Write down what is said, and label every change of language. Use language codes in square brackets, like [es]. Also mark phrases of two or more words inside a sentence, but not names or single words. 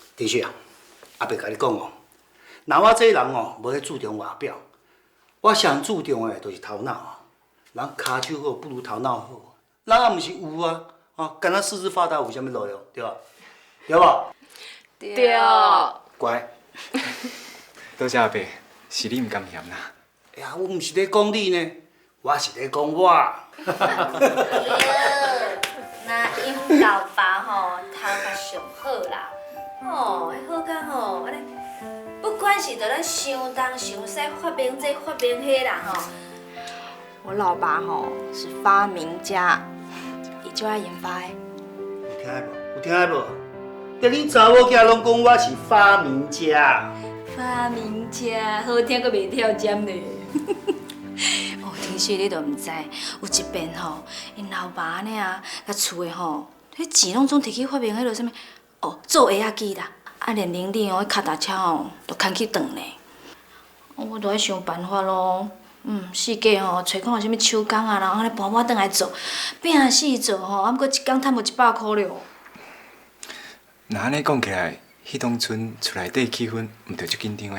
[nan] 天旭啊，阿伯甲你讲哦， 那我这人哦，无咧注重外表，我上注重的就是头脑啊。人骹手好不如头脑好，人也毋是有啊，干那四肢发达有啥物路用，对吧？对吧？对。乖。多谢阿伯，是你唔甘嫌啦。哎呀，我毋是咧讲你呢，我是咧讲我。那因老爸吼头壳上好啦，吼，好甲吼，安尼，不管是在咱想东想西，发明这发明迄啦吼。我老爸吼是发明家，伊就爱研发的。有听无？有听无？连恁查某囝拢讲我是发明家。发明家，好听阁袂跳针呢。哦，其实你都毋知，有一遍吼，因老爸安尼啊，甲厝的吼，迄钱拢总摕去发明迄落啥物，做鞋仔机啦，连玲玲哦，脚踏车吼都牵去断呢。我都爱想办法咯。四界吼，找看有啥物手工啊，然后安尼搬搬转来做，拼死做吼，啊，毋过一工赚无100块了。那安尼讲起来，迄当村厝内底气氛毋着足紧张的。